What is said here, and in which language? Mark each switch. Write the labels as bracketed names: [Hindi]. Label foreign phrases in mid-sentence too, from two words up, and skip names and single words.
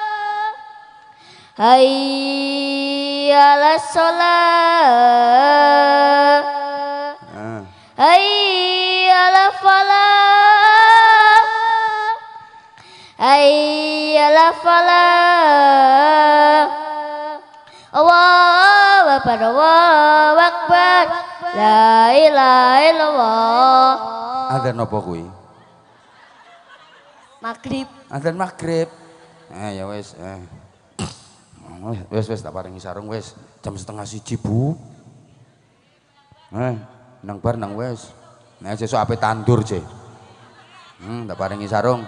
[Arabic] حي على الصلاة حي على الفلاح حي على الفلاح الله أكبر لا إله إلا الله [Javanese] Azan apa kuwi? Maghrib Azan maghrib. Ya wis. Wis tak paringi sarung wis. Jam 12:30, Bu. Nang bar nang wis. Nek sesuk ape tandur, Je. Tak paringi sarung.